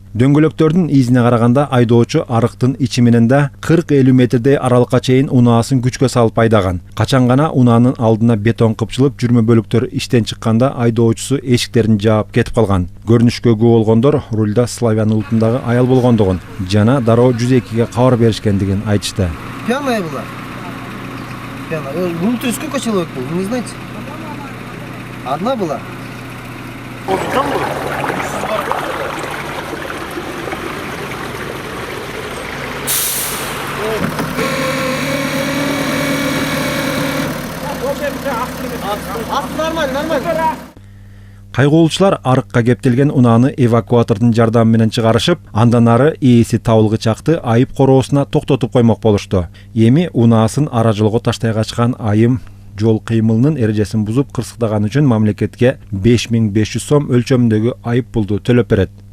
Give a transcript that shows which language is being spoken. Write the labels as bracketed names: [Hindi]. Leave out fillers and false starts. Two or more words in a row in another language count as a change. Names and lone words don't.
[Kyrgyz] Дөңгөлөктөрдүн изине караганда айдоочу арыктын ичи менен да 40-50 метрдей аралыкка чейин унаасын күчкө салып айдаган. Качан гана унаанын алдына бетон кыпчылып, жүрмө бөлүктөр иштен чыкканда айдоочусу эшиктерин жаап кетип калган. Көрүнүшкө күбө болгондор рульда славян улутундагы аял болгондугун жана дароо 102-ге кабар беришкендигин айтышты. [Russian] Пьяная была. Внутри сколько человек было, вы не знаете? Одна была? Нормально. [Kyrgyz] Кайгоолчулар арыкка кептелген унааны эвакуатордун жардамы менен чыгарышып, андан ары ээси табылгычакты айып короосуна токтотуп коймок болушту. Эми унаасын ара жолго таштай качкан айым жол кыймылынын эрежесин бузуп кырсыктаган үчүн мамлекетке 5500 сом өлчөмүндөгү айып пулду төлөп берет.